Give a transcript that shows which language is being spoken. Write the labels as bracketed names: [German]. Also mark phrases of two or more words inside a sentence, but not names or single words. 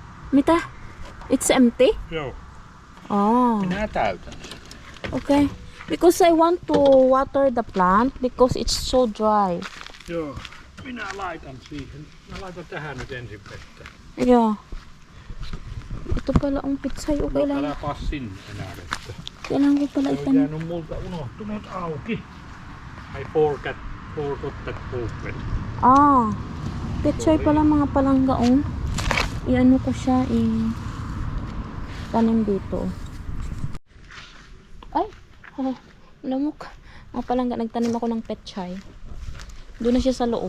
[Finnish] Mitä? [English] It's empty? [Finnish] Joo. Oh, Minä täytän. [English] okay. Because I want to water the plant because it's so dry. [Finnish] Joo. Minä laitan siihen. Mä laitan tähän nyt ensin vettä. [English] Yeah. [Filipino] Ito pala ang pitsay. Okay lang. [Finnish] Älä paa sinne enää vettä. [Filipino] Kailangan ko pala [Finnish] Se on [Filipino] itan. [Finnish] jäänyt multa unohtunut auki. [English] I forgot that open. Ah. [Filipino] Pitsay pala mga palanggaong. I-ano ko siya tanim dito. Ay. Oh, lamok. Mga palangga. Nagtanim ako ng petsay. Doon na siya sa loob.